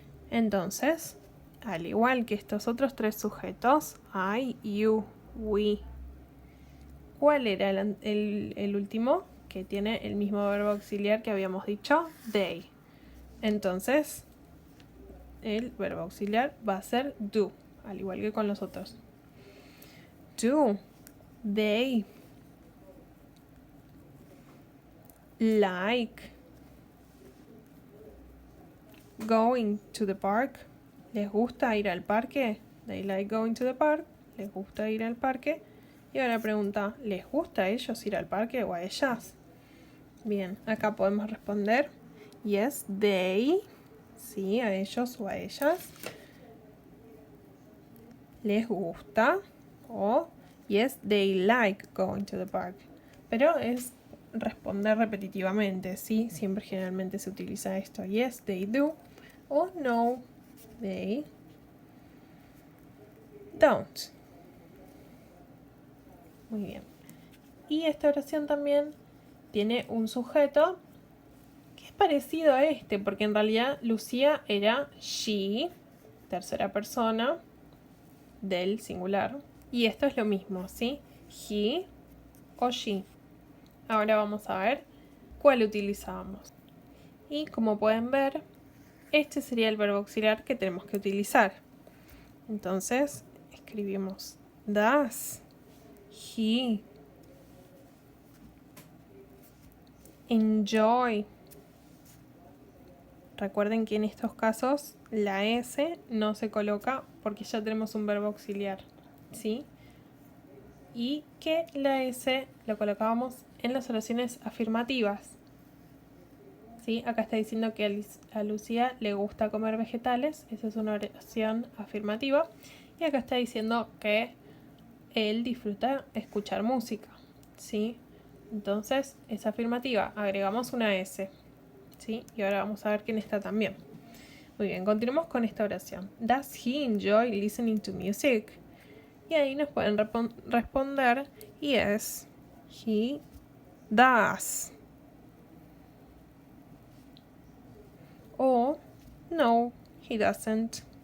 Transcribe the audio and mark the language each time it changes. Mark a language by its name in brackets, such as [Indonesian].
[Spanish] Entonces, al igual que estos otros tres sujetos, I, you, we. ¿Cuál era el último? Que tiene el mismo verbo auxiliar que habíamos dicho, they. Entonces, el verbo auxiliar va a ser do, al igual que con los otros. [English] Do, they like going to the park. [Spanish] ¿Les gusta ir al parque? [English] They like going to the park. [Spanish] ¿Les gusta ir al parque? Y ahora pregunta, ¿les gusta a ellos ir al parque o a ellas? Bien, acá podemos responder [English] yes, they. [Spanish] Sí, a ellos o a ellas. ¿Les gusta? [English] O yes, they like going to the park. [Spanish] Pero es responder repetitivamente, ¿sí? Siempre generalmente se utiliza esto. [English] Yes, they do. [Spanish] O [English] no, they don't. [Spanish] Muy bien. Y esta oración también tiene un sujeto que es parecido a este, porque en realidad Lucía era she, tercera persona del singular. Y esto es lo mismo, ¿sí? He o she. Ahora vamos a ver cuál utilizábamos. Y como pueden ver, este sería el verbo auxiliar que tenemos que utilizar. Entonces, escribimos [English] does he enjoy. [Spanish] Recuerden que en estos casos la S no se coloca porque ya tenemos un verbo auxiliar, ¿sí? Y que la S lo colocábamos en las oraciones afirmativas. ¿Sí? Acá está diciendo que a Lucía le gusta comer vegetales, esa es una oración afirmativa. Y acá está diciendo que él disfruta escuchar música, ¿sí? Entonces es afirmativa, agregamos una S, ¿sí? Y ahora vamos a ver quién está también. Muy bien, continuemos con esta oración. [English] Does he enjoy listening to music? [Spanish] Y ahí nos pueden responder [English] yes, he does. O no, he doesn't.